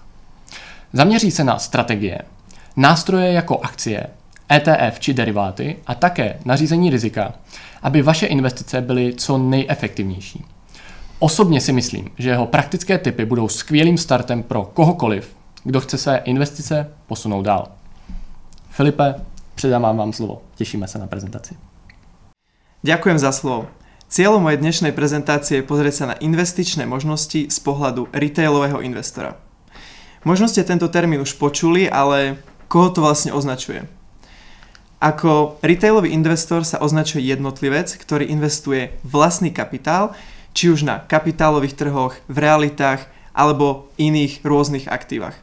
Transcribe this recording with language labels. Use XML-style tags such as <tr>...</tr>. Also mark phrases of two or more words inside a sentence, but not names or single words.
<cs>Zaměří se na strategie, nástroje jako akcie, ETF či deriváty a také na řízení rizika, aby vaše investice byly co nejefektivnější. Osobně si myslím, že jeho praktické tipy budou skvělým startem pro kohokoliv, kdo chce své investice posunout dál. Filipe, předávám vám slovo.</cs> <sk>Tešíme sa na prezentácii. Ďakujem za slovo. Cieľom mojej dnešnej prezentácie je pozrieť sa na investičné možnosti z pohľadu retailového investora. Možno ste tento termín už počuli, ale koho to vlastne označuje? Ako retailový investor sa označuje jednotlivec, ktorý investuje vlastný kapitál, či už na kapitálových trhoch, v realitách alebo iných rôznych aktívach.</sk>